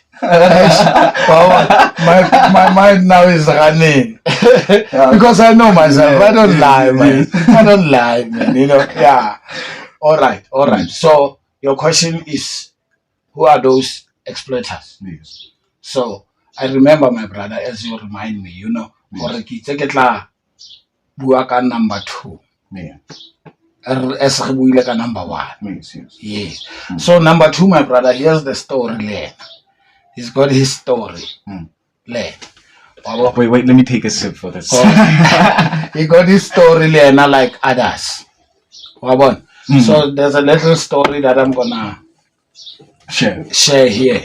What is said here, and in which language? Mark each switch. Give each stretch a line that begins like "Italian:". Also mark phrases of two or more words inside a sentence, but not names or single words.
English: my mind now is running because I know myself. I don't lie, man. I don't lie, man. You know, yeah. All right. So your question is, who are those exploiters? Yes. So I remember, my brother, as you remind me, you know,
Tswana: gore ke itse ke tla bua ka number 2.
English: Yeah.
Tswana: As re buile ka number 1.
English: Yes. So number 2, my brother, here's the story there. He's got his story. There. Wait, let me take a sip for this. He got his story there, not like others. So there's a little story that I'm gonna share here.